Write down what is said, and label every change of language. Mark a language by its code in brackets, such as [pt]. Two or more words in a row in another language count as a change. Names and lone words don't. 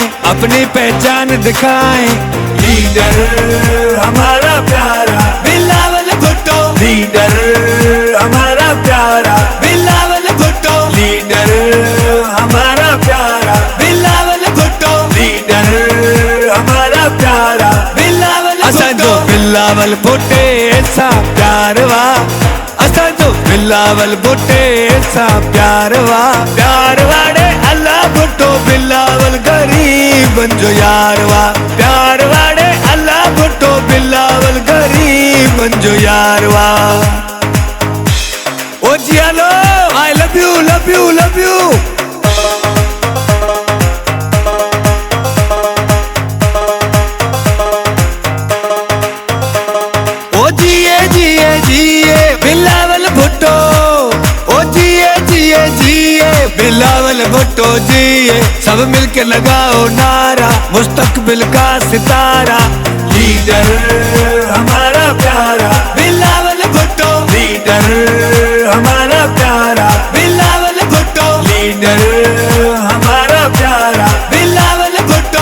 [ur] اپنی پہچان دکھائیں، لیڈر ہمارا پیارا بلاول بھٹو، لیڈر ہمارا پیارا بلاول भुट्टो, लीडर हमारा प्यारा बिलावल بھٹو، لیڈر ہمارا پیارا بلاول بھٹو، لیڈر ہمارا پیارا [sd] असांजो बिलावल भुट्टे सा प्यार वा, असांजो बिलावल भुट्टे सा प्यार वा, प्यार वाड़े अल्लाह भुट्टो बिलावल गरीबन जो यार वा, प्यार वाड़े अल्लाह भुट्टो बिलावल गरीबन जो यार वा। ओ जी हेलो, [en] I love you love you love you. [sd] बिलावल भुट्टो, ओ जिए जिए जिए बिलावल [ur] بھٹو جیے، سب مل کے لگاؤ نعرہ، مستقبل کا ستارہ، لیڈر ہمارا پیارا بلاول بھٹو، لیڈر ہمارا پیارا بلاول بھٹو، لیڈر ہمارا پیارا بلاول بھٹو.